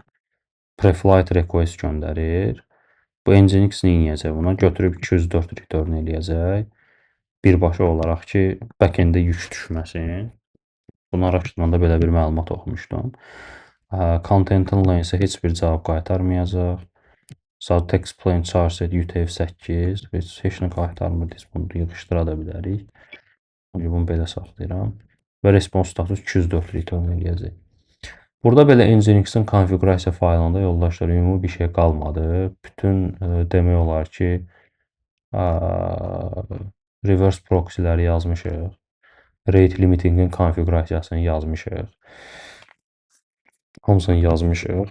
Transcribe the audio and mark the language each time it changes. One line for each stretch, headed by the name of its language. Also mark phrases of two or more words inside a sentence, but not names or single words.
English: Preflight request
Azerbaijani: göndərir. Bu Nginx neyniyəcək buna? Götürüb 204 return eləyəcək. Birbaşa olaraq ki, backend'ə yük düşməsin. Bunu araşdırmanda belə bir məlumat oxumuşdum. Contentin length heç bir cavab qaytarmayacaq. Sadəcə
English: text plain charge set UTF-8
Azerbaijani: heç nə qaytarmır. Biz bunu yığışdıra da bilərik. Bunu belə saxlayıram. Və
English: response status
Azerbaijani: 204 return eləyəcək. Burada belə Nginx-in konfigurasiya faylında yoldaşlar ümumi bir şey qalmadı. Bütün demək olar ki,
English: reverse proxy'ləri
Azerbaijani: yazmışıq.
English: Rate limitingin
Azerbaijani: konfigurasiyasını yazmışıq. Hamısını yazmışıq.